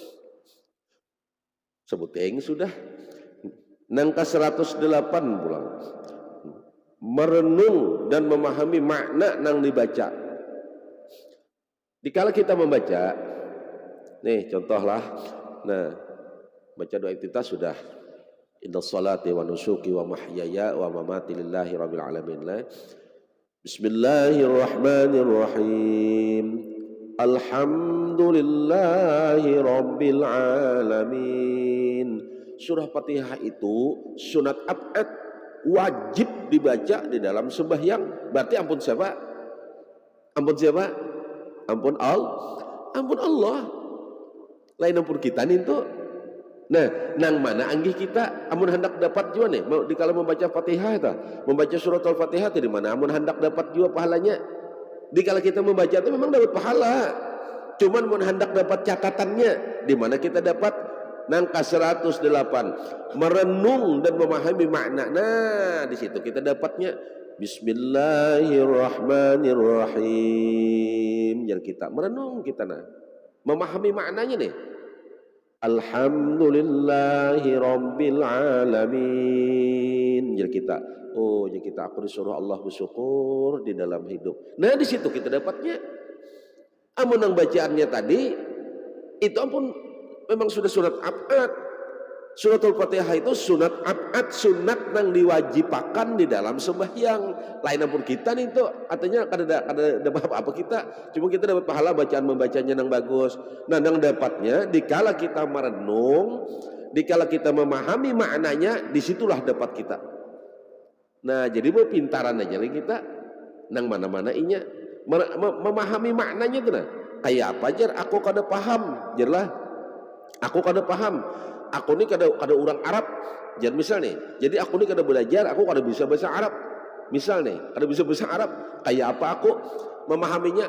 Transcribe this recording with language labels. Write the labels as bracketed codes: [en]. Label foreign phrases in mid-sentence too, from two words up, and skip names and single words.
[bjn] sebuteng sudah nangka 108 pulang merenung dan memahami makna nang dibaca dikala kita membaca nih contohlah nah baca doa iftitah sudah [ar] إن صلاتي ونسكي ومحياي ومماتي لله رب العالمين بسم الله الرحمن الرحيم. الحمد لله رب العالمين. [bjn] Surah Fatihah itu sunat abad wajib dibaca di dalam sembahyang. Berarti ampun siapa? Ampun siapa? Ampun Allah. Lain ampun kita nih itu. Nah, nang mana anggih kita amun hendak dapat juga nih dikala membaca Fatihah itu, membaca surat Al-Fatihah itu di mana amun hendak dapat juga pahalanya. Dikala kita membaca itu memang dapat pahala. Cuman mun hendak dapat catatannya di mana kita dapat nangka 108 merenung dan memahami makna. Nah, di situ kita dapatnya Bismillahirrahmanirrahim. Jadi kita merenung kita memahami maknanya nih. [ar] الحمد لله رب العالمين. [bjn] Jadi kita aku disuruh Allah bersyukur di dalam hidup. Nah di situ kita dapatnya. Amun yang bacaannya tadi itu ampun memang sudah surat abad. Suratul Fatihah itu sunat abad, sunat yang diwajibakan di dalam sembahyang. Lain ampun kita nih itu artinya kada apa kita, cuma kita dapat pahala bacaan membacanya yang bagus. Nah, yang dapatnya dikala kita merenung, dikala kita memahami maknanya, disitulah dapat kita. Nah, jadi mau pintaran aja lagi kita nang mana-mana inya memahami maknanya tuh nah. Kayak apa jar aku kada paham, jarlah. Aku kada paham. Aku ini kada orang Arab. Jadi misal nih, jadi aku ini kada belajar, aku kada bisa bahasa Arab. Misal nih, kada bisa bahasa Arab. Kayak apa aku memahaminya?